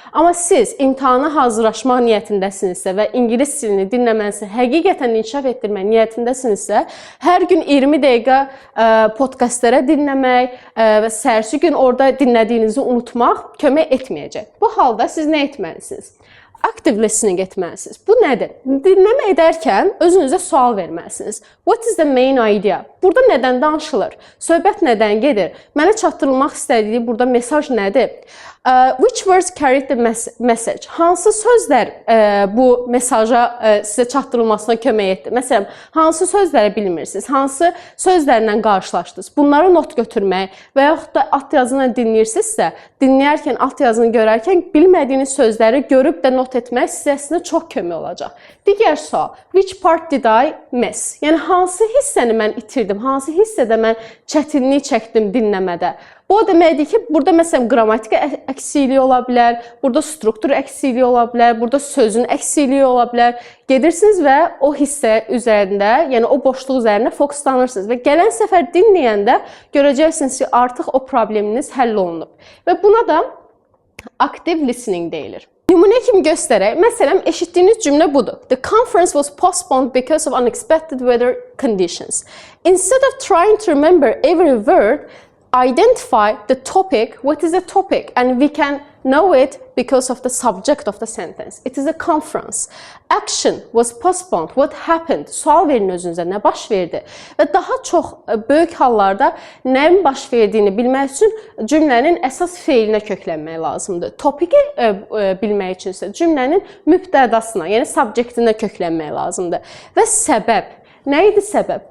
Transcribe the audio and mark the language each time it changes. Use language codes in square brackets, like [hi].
[az] Amma siz imtahana hazırlaşmaq niyyətindəsinizsə və ingilis dilini dinləmənizi həqiqətən inkişaf etdirmək niyyətindəsinizsə, hər gün 20 dəqiqə podkastlara dinləmək və səhərsi gün orada dinlədiyinizi unutmaq kömək etməyəcək. Bu halda siz nə etməlisiniz? Active listening etməlisiniz. Bu nədir? Dinləmə edərkən özünüzə sual verməlisiniz. [en] What is the main idea? [az] Burada nədən danışılır? Söhbət nədən gedir? Mənə çatdırılmaq istədiyi burada mesaj nədir? [en] Which words carried the message? [az] Hansı sözlər bu mesaja sizə çatdırılmasına kömək etdi? Məsələn, hansı sözləri bilmirsiniz? Hansı sözlərlə qarşılaşdınız? Bunları not götürmək və yaxud da alt yazını dinləyirsinizsə, dinləyərkən, alt yazını görərkən bilmədiyiniz sözləri görüb də not etmək sizə əslində çox kömək olacaq. Digər sual, [en] which part did I miss? [az] Yəni, hansı hissəni mən itirdim? Hansı hissədə mən çətinlik çəkdim dinləmədə? Bu o deməkdir ki, burada məsələn qrammatika əksikliyi ola bilər, burada struktur əksikliyi ola bilər, burada sözün əksikliyi ola bilər. Gedirsiniz və o hissə üzərində, yəni o boşluq üzərində fokuslanırsınız və gələn səfər dinləyəndə görəcəksiniz ki, artıq o probleminiz həll olunub. Və buna da active listening deyilir. Nümunə kimi göstərək. Məsələn, eşitdiyiniz cümlə budur. [en] The conference was postponed because of unexpected weather conditions. Instead of trying to remember every word, identify the topic, what is the topic, and we can know it because of the subject of the sentence. It is a conference. Action was postponed. What happened? [az] Sual verin özünüzə, nə baş verdi? Və daha çox böyük hallarda nəyin baş verdiyini bilmək üçün cümlənin əsas feilinə köklənmək lazımdır. Topiki bilmək üçün isə cümlənin mübtədasına, yəni subjectinə köklənmək lazımdır. Və səbəb. Nə idi səbəb?